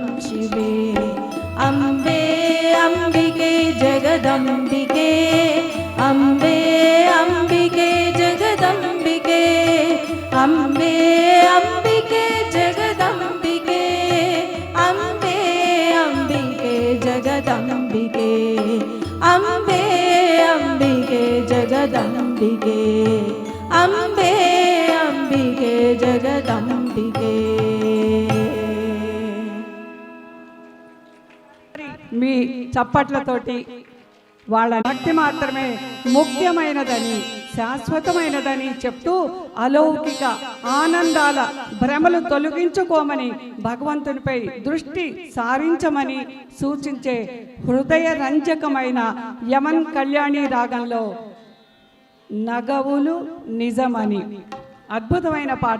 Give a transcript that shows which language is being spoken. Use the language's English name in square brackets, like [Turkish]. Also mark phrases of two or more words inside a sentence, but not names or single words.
[Sanskrit] शिवे अम्बे अम्बिके जगदम्बिके अम्बे अम्बिके जगदम्बिके अम्बे अम्बिके जगदम्बिके अम्बे अम्बिके जगदम्बिके अम्बे अम्बिके जगदम्बिके अम्बे अम्बिके जगदम्बिके [Telugu] మీ చప్పట్లతోటి వాళ్ళ భక్తి మాత్రమే ముఖ్యమైనదని శాశ్వతమైనదని చెప్తూ అలౌకిక ఆనందాల భ్రమలు తొలగించుకోమని భగవంతునిపై దృష్టి సారించమని సూచించే హృదయ రంజకమైన యమన్ కళ్యాణి రాగంలో నగవులు నిజమని అద్భుతమైన పాట.